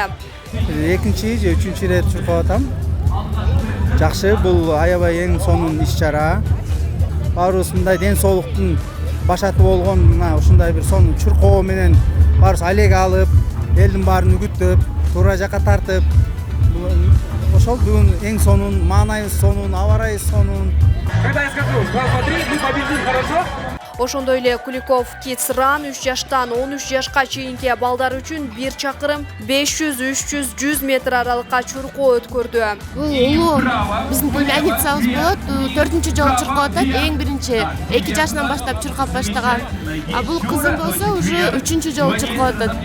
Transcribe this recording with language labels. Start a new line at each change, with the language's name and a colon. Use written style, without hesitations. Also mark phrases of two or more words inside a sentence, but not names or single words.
Kyrgyz: Экинчи же үчүнчү ирет чуркап атам. Жакшы, бул аябай эң сонун иш-чара. Баарыбыз мындай ден соолуктун башаты болгон мына ушундай бир сонун чуркоо менен баарыбыз алег алып, элдин баарын үгүттөп, туура жакка тартып, ошол бүгүн эң сонун, маанайыбыз сонун, аба ырайыбыз сонун.
Russian: Когда я скажу, 2 по 3, мы победим, хорошо?
Kyrgyz: Ошондой эле Куликов Kids Run 3 жаштан 13 жашка чейинки балдар үчүн 1 чакырым 500, 300, 100 метр аралыкка чуркоо өткөрдү. Бул улуу биздин племянницабыз болот. 4-жолу чуркап атат. Эң биринчи 2 жашынан баштап чуркап баштаган. А бул кызым болсо уже 3-жолу чуркап атат.